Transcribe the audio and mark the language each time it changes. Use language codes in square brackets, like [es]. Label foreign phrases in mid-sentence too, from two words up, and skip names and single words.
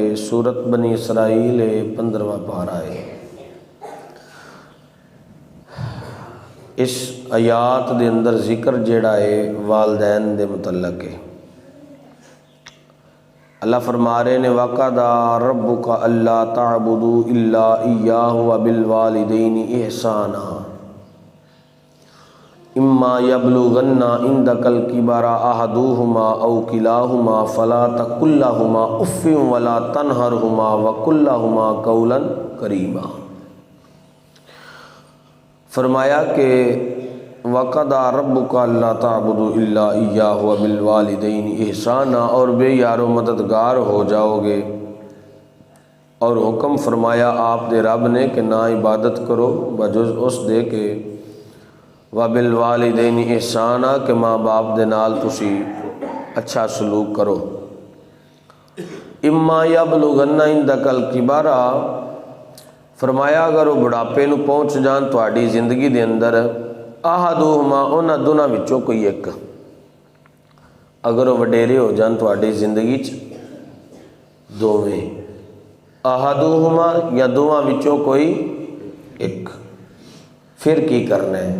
[ur] سورت بنی اسرائیل ہے، 15واں پارہ ہے. [pa] اس آیات دے اندر ذکر جیہڑا ہے والدین دے متعلق ہے. اللہ فرما رہے نے [ar] وقضى ربك ألا تعبدوا إلا إياه وبالوالدين إحسانا إما يبلغن عندك الكبر أحدهما أو كلاهما فلا تقل لهما أف ولا تنهرهما وقل لهما قولا كريما. [ur] فرمایا کہ [ar] وقضى ربك ألا تعبدوا إلا إياه وبالوالدين إحسانا, [ur] اور بے یار و مددگار ہو جاؤ گے. [pa] اور حکم فرمایا آپ دے رب نے کہ نہ عبادت کرو بجز اس دے کے [ar] وبالوالدين إحسانا [pa] کہ ماں باپ دے نال تسی اچھا سلوک کرو. [ar] إما يبلغن عندك الكبر, [pa] فرمایا اگر او بڑھاپے نوں پہنچ جان تہاڈی زندگی دے اندر أحدهما اُنہاں دوناں وچوں کوئی اک، اگر او وڈیرے ہو جان تہاڈی زندگی چ دوویں، أحدهما یا دوواں وچوں کوئی اک، پھر کی کرنا ہے.